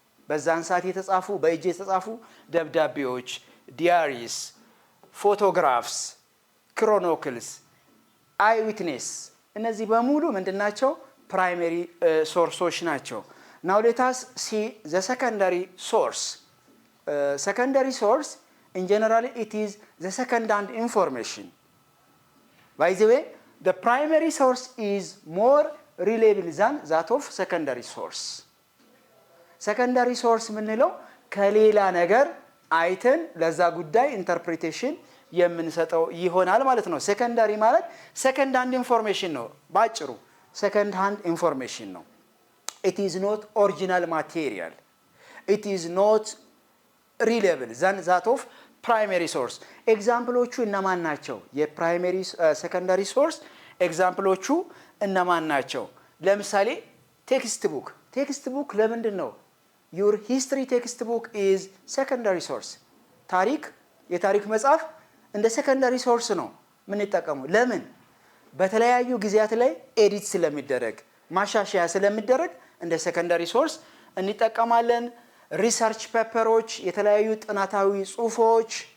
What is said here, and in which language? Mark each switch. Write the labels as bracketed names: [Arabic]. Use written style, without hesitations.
[Amharic] በዛን ሰዓት የተጻፉ በእጅ የተጻፉ ደብዳቤዎች፣ ዲያሪስ፣ ፎቶግራፍስ፣ ክሮኒክልስ፣ አይ ዊትነስ፣ እነዚህ በሙሉ ምንድናቸው? ፕራይሜሪ ሶርሶች ናቸው። [English] ናው ሌት አስ ሲ ዘ ሰከንዳሪ ሶርስ። ሰከንዳሪ ሶርስ in general it is the second hand information. By the way, the primary source is more reliable than that of secondary source. [Amharic] Secondary source ምንለው ከሌላ ነገር አይተን ለዛ ጉዳይ ኢንተርፕሪቴሽን የምንሰጠው ይሆናል ማለት ነው። ሴኮንዳሪ ማለት ሰከንድ ሃንድ ኢንፎርሜሽን ነው። ባጭሩ ሰከንድ ሃንድ ኢንፎርሜሽን ነው። [English] it is not original material, it is not reliable than that of primary source. [Amharic] ኤግዛምፕሎቹ እነማን ናቸው? የፕራይመሪ ሰከንዳሪ ሶርስ ኤግዛምፕሎቹ እነማን ናቸው? ለምሳሌ ቴክስት ቡክ ለምንድን ነው [English] your history textbook is secondary source? [Amharic] የታሪክ መጽሐፍ እንደ ሰከንዳሪ ሶርስ ነው የምንጠቀመው። ለምን? በተለያዩ ጊዜያት ላይ ኤዲት ስለሚደረግ ማሻሻያ ስለሚደረግ እንደ ሰከንዳሪ ሶርስ እንጠቀማለን። ሪሰርች ፔፐሮች፣ የተለያዩ ጥናታዊ ጽሁፎች፣